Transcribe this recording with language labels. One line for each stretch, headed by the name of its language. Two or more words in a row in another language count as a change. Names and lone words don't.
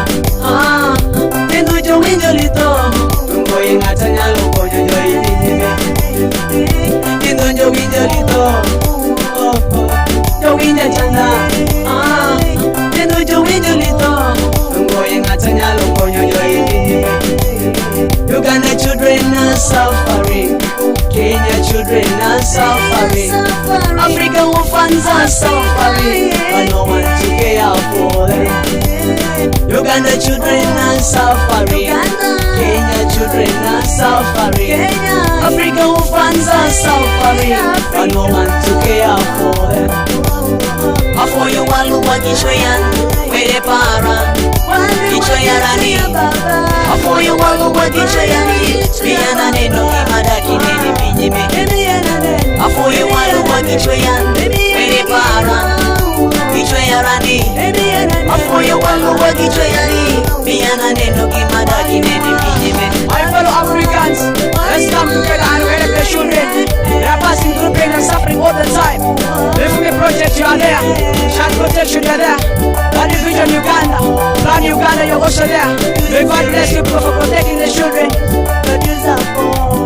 Acoli: Kindo jo winjolito, tungo ingata nyalo konyo jo pinyime. Kindo jo winjolito, jo winja chanda. Kindo jo winjolito, tungo ingata nyalo konyo jo pinyime.
English: Uganda children are suffering, Kenya children are suffering, African orphans are suffering, but no one to care for them. Uganda children are suffering, Kenya children are suffering, African orphans are suffering, but no one to care for them.
Acoli: Afoyo walu wa kichweyan, were para, kichweyarani. Afoyo walu wa kichweyani, biyana neno kimadaki neni pinyime. Afoyo walu wa kichweyan, were para, kichweyarani. Afoyo walu wa kichweyani, biyana neno kimadaki neni pinyime.
English: My fellow Africans, let's come together and help the children. They are passing through pain and suffering all the time. Live me project, you are there. Child protection, you are there. Plan Vision Uganda. Plan Uganda, you're also there. May God bless you for protecting the children.